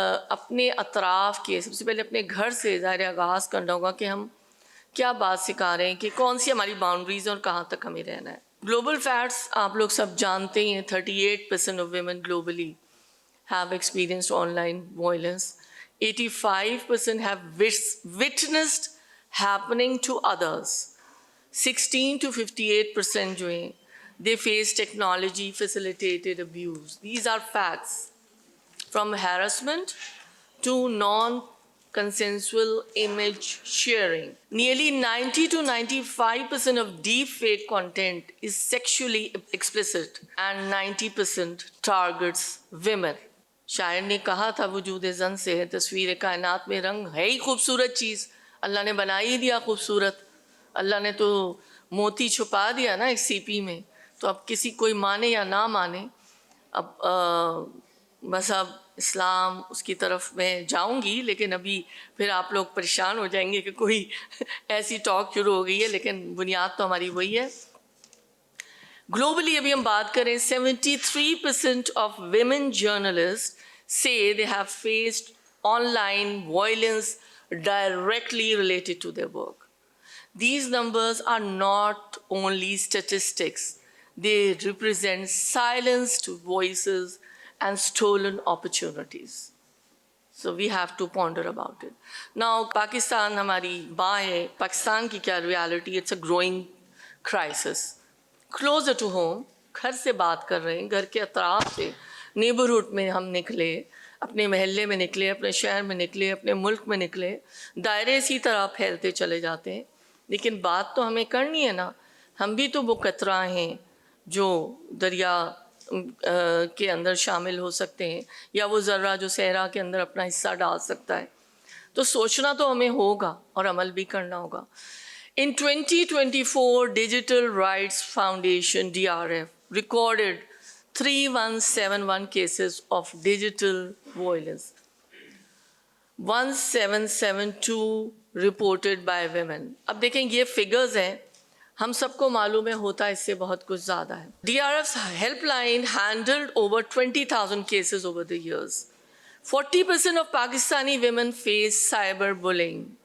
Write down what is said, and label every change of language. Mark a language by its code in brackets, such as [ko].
[ur] اپنے اطراف کے، سب سے پہلے اپنے گھر سے ظاہر آغاز کرنا ہوگا کہ ہم کیا بات سکھا رہے ہیں، کہ کون سی ہماری باؤنڈریز اور کہاں تک ہمیں رہنا ہے۔ گلوبل فیکٹس آپ لوگ سب جانتے ہی ہیں، 38% of women globally [en] have experienced online violence. 85% have witnessed happening to others. 16 to 58% [ur] جو ہیں [en] they face technology facilitated abuse. These are facts. From harassment to non-consensual image sharing. Nearly 90 to 95% of deep fake content is sexually explicit, and 90% targets women. [ur] شاعر نے کہا تھا وجود زن سے ہے تصویر کائنات میں رنگ، ہے ہی خوبصورت چیز، اللہ نے بنا ہی دیا خوبصورت، اللہ نے تو موتی چھپا دیا نا ایک سیپی میں، تو اب کسی کوئی مانے یا نہ مانے، اب مذہب اسلام اس کی طرف میں جاؤں گی، لیکن ابھی پھر آپ لوگ پریشان ہو جائیں گے کہ کوئی ایسی ٹاک شروع ہو گئی ہے، لیکن بنیاد تو ہماری وہی ہے. [en] globally [ur] ابھی ہم بات کریں [en] 73% of women journalist say they have faced online violence directly related to their work. These numbers are not only statistics, they represent silenced voices and stolen opportunities. So we have to ponder about it. [ur] Now, Pakistan ہماری ماں ہے. پاکستان کی کیا reality? [en] It's a growing crisis. [ur] Closer to home, گھر سے بات کر رہے ہیں، گھر کے اطراف سے، نیبرہڈ میں ہم نکلے، اپنے محلے میں نکلے، اپنے شہر میں نکلے، اپنے ملک میں نکلے، دائرے اسی طرح پھیلتے چلے جاتے ہیں. لیکن بات تو ہمیں کرنی ہے نا. ہم بھی تو وہ قطرہ ہیں جو دریا کے اندر شامل ہو سکتے ہیں، یا وہ ذرہ جو صحرا کے اندر اپنا حصہ ڈال سکتا ہے. تو سوچنا تو ہمیں ہوگا اور عمل بھی کرنا ہوگا. [en] In 2024, Digital Rights Foundation, DRF, recorded 3171 cases of digital violence. 1772 reported by women. [ur] اب دیکھیں یہ فگرز ہیں، ہم سب کو معلوم ہے ہوتا اس سے بہت کچھ زیادہ ہے. [en] DRF's helpline handled over 20,000 cases over the years. 40% of Pakistani women face cyberbullying.